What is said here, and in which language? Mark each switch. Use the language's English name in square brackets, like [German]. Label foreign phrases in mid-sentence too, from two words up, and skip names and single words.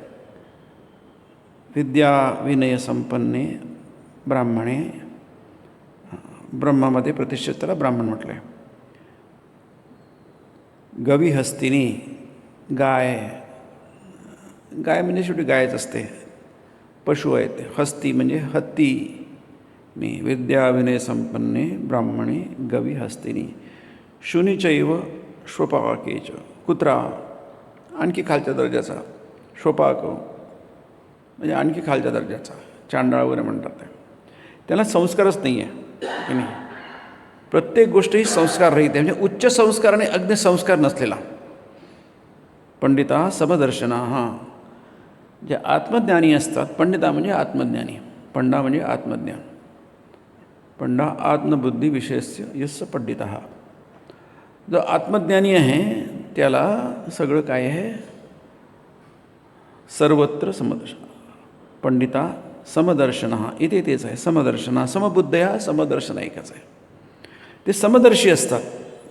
[Sanskrit] विद्या विनय संपन्ने ब्राह्मणे, [Marathi] ब्रह्मामध्ये प्रतिष्ठित त्याला ब्राह्मण म्हटलं आहे. [Sanskrit] गवी हस्तिनी, [Marathi] गाय, गाय म्हणजे शेवटी गायच असते, पशु आहेत. हस्ती म्हणजे हत्ती. [Sanskrit] मी विद्या विनय संपन्ने ब्राह्मणे गवी हस्तिनी. शुनीचैव श्वपाकेच, [Marathi] कुत्रा आणखी खालच्या दर्जाचा, श्वपाक म्हणजे आणखी खालच्या दर्जाचा, चांडाळ वगैरे म्हणतात. त्याला संस्कारच नाही आहे की नाही. प्रत्येक गोष्ट ही संस्कार रहित आहे, म्हणजे उच्च संस्कार आणि अग्नि संस्कार नसलेला. [Sanskrit] पंडिता समदर्शना, [Marathi] हां, जे आत्मज्ञानी असतात, पंडिता म्हणजे आत्मज्ञानी, पंडा म्हणजे आत्मज्ञान, [Sanskrit] पंडा आत्मबुद्धी विषयस्य यस्य पंडितः. [Marathi] जो आत्मज्ञानी आहे त्याला सगळं काय आहे, सर्वत्र समदर्शन. पंडिता समदर्शन इथे तेच आहे, समदर्शना, समबुद्धया समदर्शन एकच आहे. ते समदर्शी असतात.